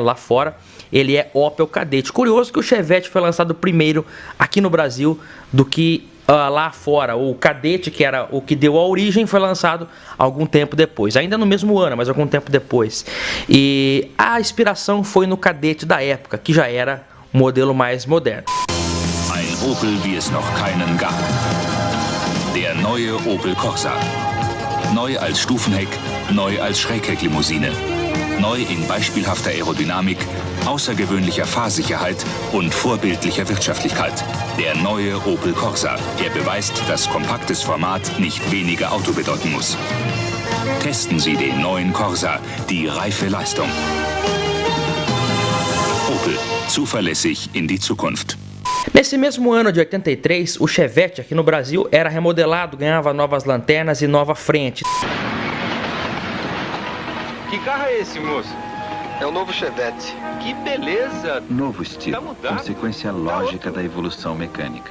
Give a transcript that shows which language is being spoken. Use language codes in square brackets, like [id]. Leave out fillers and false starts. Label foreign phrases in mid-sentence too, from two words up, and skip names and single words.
[pt] Lá fora ele é Opel Kadett. Curioso que o Chevette foi lançado primeiro aqui no Brasil do que lá fora. O Kadett, que era o que deu a origem, foi lançado algum tempo depois, ainda no mesmo ano, mas algum tempo depois. E a inspiração foi no Kadett da época, que já era o modelo mais moderno. [de] Ein Opel, wie es noch keinen gab. Der neue Opel Corsa. Neu als Stufenheck, neu als Schrägheck-Limousine. Neu in beispielhafter Aerodynamik, außergewöhnlicher Fahrsicherheit und vorbildlicher Wirtschaftlichkeit. Der neue Opel Corsa. Er beweist, dass kompaktes Format nicht weniger Auto bedeuten muss. Testen Sie den neuen Corsa, die reife Leistung. Opel, zuverlässig in die Zukunft. [pt] Nesse mesmo ano de 83, o Chevette aqui no Brasil era remodelado, ganhava novas lanternas e nova frente. Que carro é esse, moço? É o novo Chevette. Que beleza! Novo estilo, Tá mudado. consequência lógica da evolução mecânica.